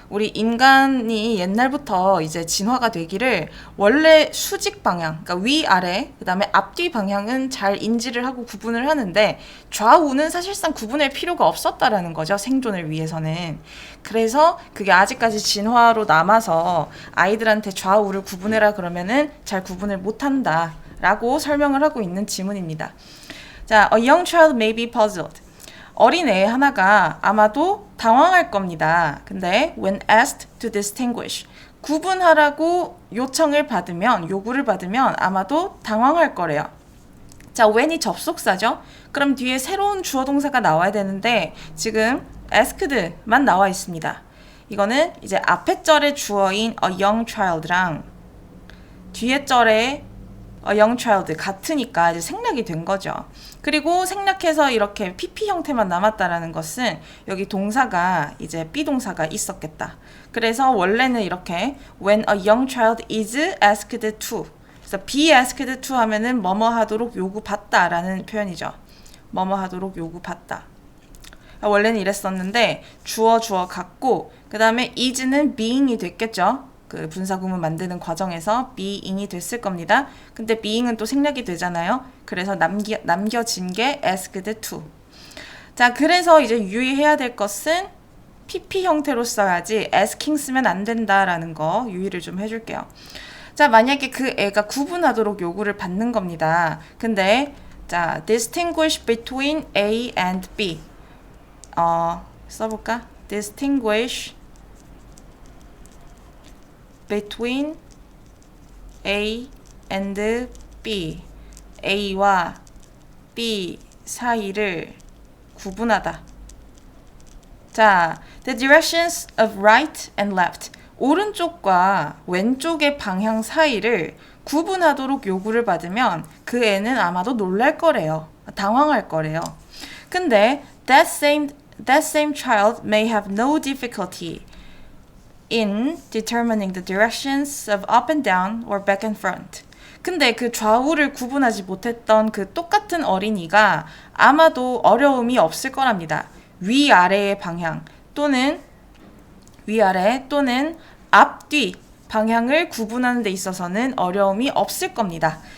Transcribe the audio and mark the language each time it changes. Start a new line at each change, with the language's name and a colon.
Korean: 우리 인간이 옛날부터 이제 진화가 되기를 원래 수직 방향, 그러니까 위아래, 그 다음에 앞뒤 방향은 잘 인지를 하고 구분을 하는데 좌우는 사실상 구분할 필요가 없었다라는 거죠. 생존을 위해서는. 그래서 그게 아직까지 진화로 남아서 아이들한테 좌우를 구분해라 그러면은 잘 구분을 못한다. 라고 설명을 하고 있는 지문입니다. 자,
English: a young child may be puzzled.
Korean: 어린애 하나가 아마도 당황할 겁니다. 근데
English: when asked to distinguish,
Korean: 구분하라고 요구를 받으면 아마도 당황할 거래요. 자, when이 접속사죠? 그럼 뒤에 새로운 주어 동사가 나와야 되는데 지금 asked만 나와 있습니다. 이거는 이제 앞에 절의 주어인 a young child랑 뒤에 절의 a young child 같으니까 이제 생략이 된 거죠. 그리고 생략해서 이렇게 PP 형태만 남았다라는 것은 여기 동사가 이제 비동사가 있었겠다. 그래서 원래는 이렇게
English: when a young child is asked to,
Korean: 그래서
English: be asked to
Korean: 하면은 뭐뭐 하도록 요구받다라는 표현이죠. 뭐뭐 하도록 요구받다. 원래는 이랬었는데 주어 같고 그 다음에 is는 being이 됐겠죠. 그 분사구문 만드는 과정에서 being이 됐을 겁니다. 근데 being은 또 생략이 되잖아요. 그래서 남겨진 게 asked to. 자, 그래서 이제 유의해야 될 것은 PP 형태로 써야지 asking 쓰면 안 된다라는 거 유의를 좀 해줄게요. 자, 만약에 그 애가 구분하도록 요구를 받는 겁니다. 근데 자,
English: distinguish between A and B.
Korean: 써볼까?
English: distinguish between A and B.
Korean: A와 B 사이를 구분하다. 자,
English: the directions of right and left.
Korean: 오른쪽과 왼쪽의 방향 사이를 구분하도록 요구를 받으면 그 애는 아마도 놀랄 거래요. 당황할 거래요. 근데
English: that same child may have no difficulty in determining the directions of up and down or back and front.
Korean: 근데 그 좌우를 구분하지 못했던 그 똑같은 어린이가 아마도 어려움이 없을 거랍니다. 위아래의 방향 또는 위아래 또는 앞뒤 방향을 구분하는 데 있어서는 어려움이 없을 겁니다.